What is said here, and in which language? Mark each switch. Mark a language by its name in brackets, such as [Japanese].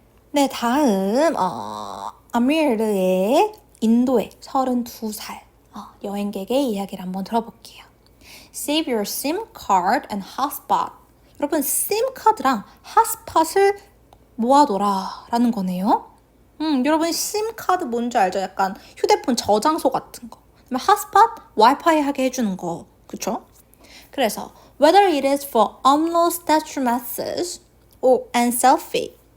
[Korean] 네, 다음 아미르의 인도의 32살 여행객의 이야기를 한번 들어볼게요. [English] Save your SIM card and hotspot. [Korean] 여러분, SIM 카드랑 핫스팟을 모아둬라 라는 거네요. 여러분 SIM 카드 뭔지 알죠? 약간 휴대폰 저장소 같은 거. 그다음에 핫스팟 와이파이 하게 해주는 거, 그쵸? 그래서 [English] whether it is for upload status message or and selfie.